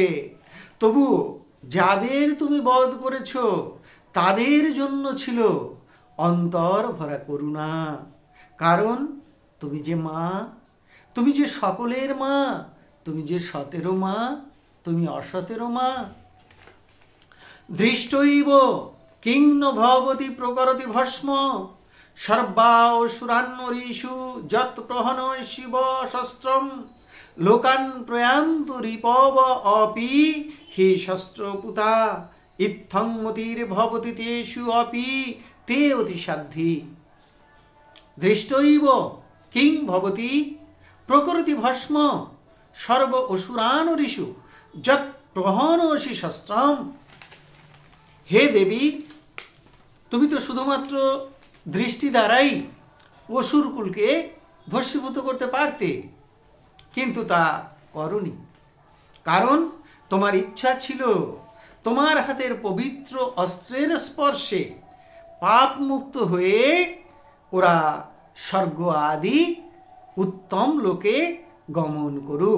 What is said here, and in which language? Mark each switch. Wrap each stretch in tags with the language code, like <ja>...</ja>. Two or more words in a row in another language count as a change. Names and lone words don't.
<bn>তবু যাদের তুমি বধ করেছ তাদের জন্য ছিল অন্তর ভরা করুণা। কারণ তুমি যে মা, তুমি যে সকলের মা, তুমি যে সতেরো মা, তুমি অসতেরো মা।</bn> <sa>দৃষ্টৈব কিং ন ভবতি প্রকরতি ভস্ম সর্বা অসুরান্নরীষু যৎ প্রহন শিব শস্ত্রম লোকান প্রয়ান্তু রিপব অপি হি শস্ত্রপুতা ইত্থং মতির ভবতি তেষু অপি তে অতিসাধ্যি। দৃষ্টৈব কিং ভবতি প্রকরতি ভস্ম সর্ব অসুরানরীষু যৎ প্রহনসি শস্ত্রম।</sa> <bn>হে দেবী, তুমি তো শুধুমাত্র দৃষ্টি দ্বারাই অসুরকুলকে ভস্মীভূত করতে পারতে, কিন্তু তা করনি। কারণ তোমার ইচ্ছা ছিল তোমার হাতের পবিত্র অস্ত্রের স্পর্শে পাপ মুক্ত হয়ে ওরা স্বর্গ আদি উত্তম লোকে গমন করুক।</bn>